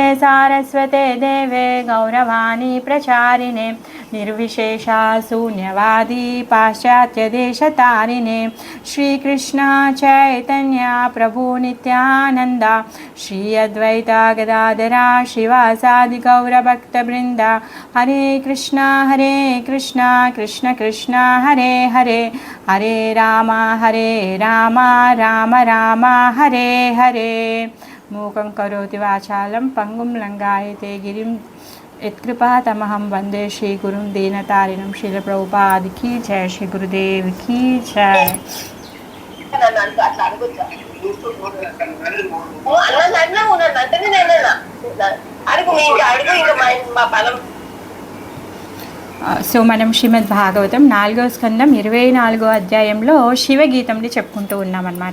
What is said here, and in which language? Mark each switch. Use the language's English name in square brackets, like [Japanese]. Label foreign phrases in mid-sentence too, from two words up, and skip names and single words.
[Sanskrit] सारस्वते देवे गौरवाणी प्रचारिणे निर्विशेषा शून्यवादी पाश्चात्यदेशतारिणे श्रीकृष्ण चैतन्य प्रभु नित्यानन्द श्री अद्वैता गदाधरा श्रीवासादि गौरभक्तवृन्द हरे कृष्ण कृष्ण कृष्ण हरे हरे हरे राम राम राम हरे हरे। मूकं करोति वाचालं पंगुं लंघयते गिरिं यत्कृपातमहं वन्दे श्रीगुरुं दीनतारिणं। [Hindi] श्रील प्रभुपाद की जय, श्री गुरुदेव की जय। [Telugu] సో మనం శ్రీమద్ భాగవతం 4వ స్కందం 24వ అధ్యాయంలో శివగీతంని చెప్పుకుంటూ ఉన్నామన్నమాట.